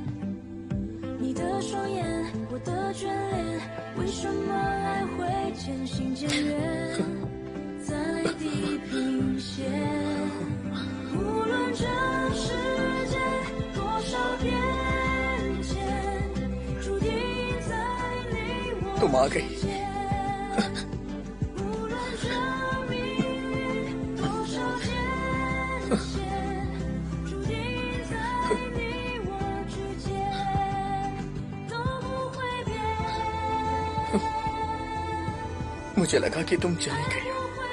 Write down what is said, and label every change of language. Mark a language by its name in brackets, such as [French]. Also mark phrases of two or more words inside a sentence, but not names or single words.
[Chinese] 你的双眼，我的眷恋，为什么来回渐行渐远，在地平线。无论这世界多少变迁，注定在你我 [Hindi] तुम आ गई। [Chinese] 无论这命运多少艰险，注定在你我之间都不会变。 [Hindi] मुझे लगा कि तुम चली गई हो।